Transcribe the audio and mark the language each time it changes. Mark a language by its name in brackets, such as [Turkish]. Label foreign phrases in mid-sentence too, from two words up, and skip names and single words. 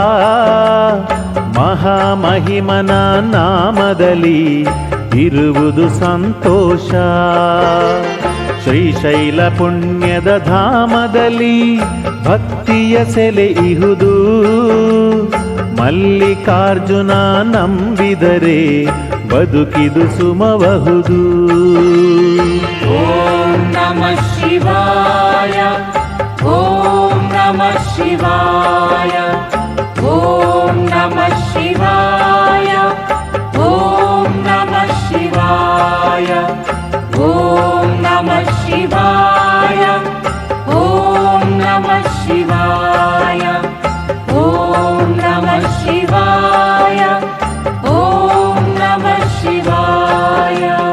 [Kannada] ಮಹಾಮಹಿಮನ ನಾಮದಲ್ಲಿ ಇರುವುದು ಸಂತೋಷ. ಶ್ರೀಶೈಲ ಪುಣ್ಯದ ಧಾಮದಲ್ಲಿ ಭಕ್ತಿಯ ಸೆಲೆ ಇಹುದು. ಮಲ್ಲಿಕಾರ್ಜುನ ನಂಬಿದರೆ ಬದುಕಿದು ಸುಮಬಹುದು. [Sanskrit] ಓಂ ನಮಃ ಶಿವಾಯ ಓಂ ನಮಃ ಶಿವಾಯ ಓಂ ನಮಃ ಶಿವಾಯ ಓಂ ನಮಃ ಶಿವಾಯ ಓಂ ನಮಃ ಶಿವಾಯ ಓಂ ನಮಃ ಶಿವಾಯ ಓಂ ನಮಃ ಶಿವಾಯ ಓಂ ನಮಃ ಶಿವಾಯ.